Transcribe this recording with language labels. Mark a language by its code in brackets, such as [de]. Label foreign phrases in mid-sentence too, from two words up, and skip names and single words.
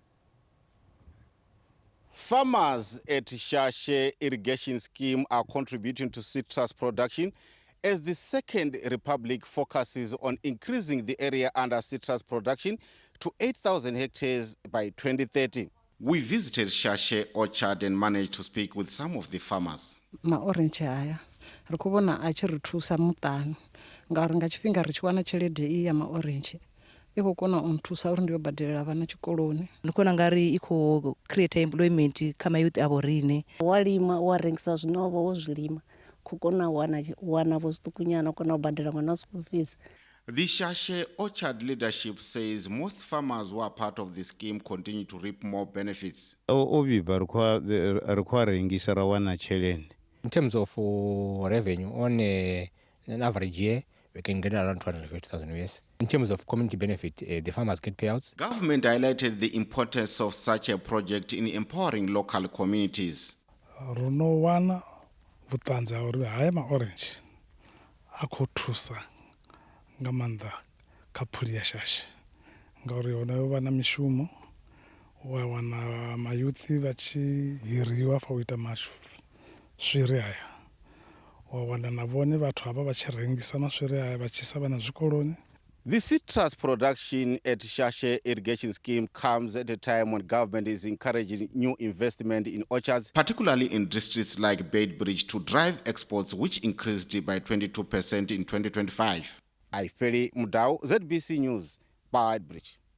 [en] Farmers at Shashe Irrigation Scheme are contributing to citrus production as the Second Republic focuses on increasing the area under citrus production to 8,000 hectares by 2030. We visited Shashe Orchard and managed to speak with some of the farmers. [ve] Ma-orange haya ri khou vhona a tshi ri thusa muṱani ngauri nga tshifhinga ri tshi wana tshelede iyi ya ma-orange i khou kona u nthusa uri ndi yo badelela vhana tshikoloni. Ndi kona ngari i khou [en] create employment [ve] kha mayouth avo rine. Wa lima wa rengisa zwinovo wo zwilima khou kona u wana vho zwiṱukunyana u kona u badela ṅwana [en] school fees. The Shashe Orchard leadership says most farmers who are part of the scheme continue to reap more benefits. In terms of revenue, on an average year, we can get around 250,000 US. In terms of community benefit, the farmers get payouts. Government highlighted the importance of such a project in empowering local communities. [ve] Rono wana vhutanzi ha uri haya ma orange a khou thusa nga maanḓa kha phuli ya Shashe ngauri hone vha na mishumo wa wana mayuthi vha tshi hiriwa fa u ita maswiri haya wa wana na vhone vhathu hava vha tshi rengisa maswiri haya vha tshi isa vhana zwikoloni. [en] The citrus production at Shashe irrigation scheme comes at a time when government is encouraging new investment in orchards, particularly in districts like Beitbridge, to drive exports, which increased by 22% in 2025. Aifeli Mudau, ZBC News, Beitbridge.